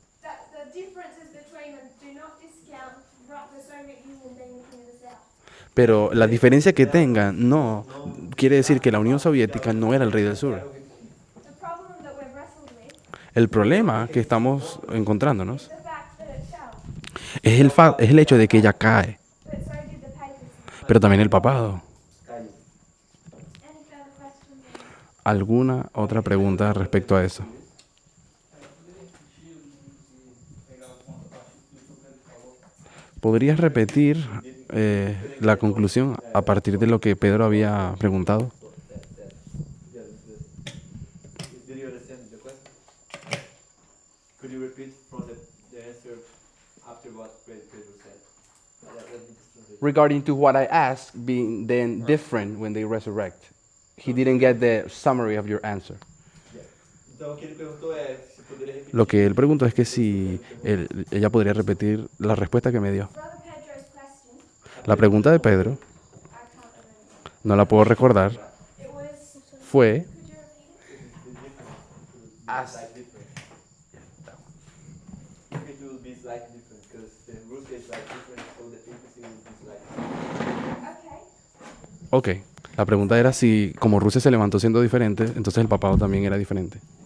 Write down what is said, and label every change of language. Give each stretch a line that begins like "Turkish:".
English: The differences between them do not discount the Soviet Union being the king of the south.
Spanish: pero la diferencia que tengan no quiere decir que la Unión Soviética no era el rey del sur.
English: The problem that we've wrestled with
Spanish: El problema que estamos encontrándonos
English: is the fact that it fell,
Spanish: es el hecho de que ella cae,
English: but so did the papacy.
Spanish: pero también el papado.
Portuguese: caiu.
English: Any further questions?
Spanish: ¿Alguna otra pregunta respecto a eso? ¿Podrías repetir la conclusión a partir de lo que Pedro había preguntado?
English: Did you understand the question? Could you repeat from the answer after what Pedro said? Regarding to what I asked being then different when they resurrect. He didn't get the summary of your answer.
Portuguese: Então, o que ele perguntou é se poderia repetir.
Spanish: Lo que él preguntó es que si ella podría repetir la respuesta que me dio.
English: Brother Pedro's question,
Spanish: La pregunta de Pedro,
English: I can't remember.
Spanish: no la puedo recordar,
English: It was,
Spanish: fue
English: could you repeat it? Like different. If it will be slightly different, because the Russia is like different, so the papacy will be slightly Okay.
Spanish: ok. La pregunta era si como Rusia se levantó siendo diferente, entonces el papado también era diferente.